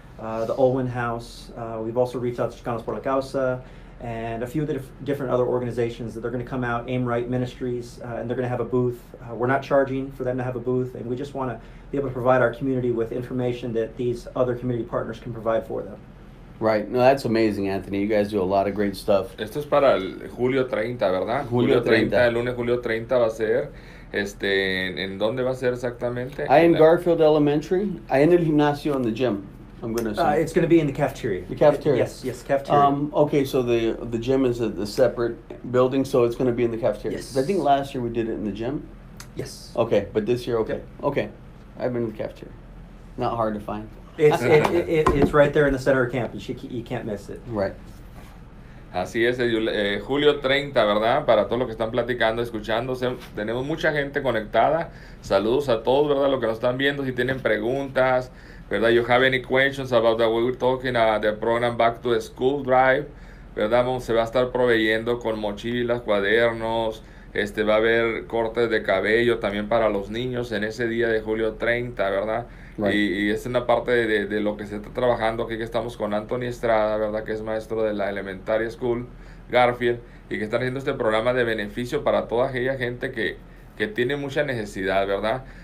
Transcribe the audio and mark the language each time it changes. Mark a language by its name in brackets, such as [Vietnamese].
[English] The Olwen House. We've also reached out to Chicanos por la Causa and a few of the different other organizations that they're going to come out. Aim Right Ministries, and they're going to have a booth. We're not charging for them to have a booth, and we just want to be able to provide our community with information that these other community partners can provide for them. Right. No, that's amazing, Anthony. You guys do a lot of great stuff. [Spanish] Esto es para el julio 30, ¿verdad? Julio 30. El lunes julio 30 va a ser. ¿En dónde va a ser exactamente? [English] I in Garfield Elementary. I [Spanish] en el gimnasio [English] in the gym. I'm going to assume. It's going to be in the cafeteria. The cafeteria? Yes, cafeteria. Okay, so the gym is a separate building, so it's going to be in the cafeteria. Yes. 'Cause I think last year we did it in the gym. Yes. Okay, but this year, okay. Yep. Okay, I've been in the cafeteria. Not hard to find. It's right there in the center of campus. You can't miss it. Right. [Spanish] Así es, julio 30, ¿verdad? Para todos los que están platicando, escuchándose, tenemos mucha gente conectada. Saludos a todos, ¿verdad? Los que nos están viendo, si tienen preguntas, ¿verdad? [English] You have any questions about that we were talking the program Back to School Drive, ¿verdad? [Spanish] Se va a estar proveyendo con mochilas, cuadernos, va a haber cortes de cabello también para los niños en ese día de julio 30, ¿verdad? [English] Right. [Spanish] Y es una parte de lo que se está trabajando aquí, que estamos con Anthony Estrada, ¿verdad? Que es maestro de la Elementary School, Garfield, y que están haciendo este programa de beneficio para toda aquella gente que tiene mucha necesidad, ¿verdad?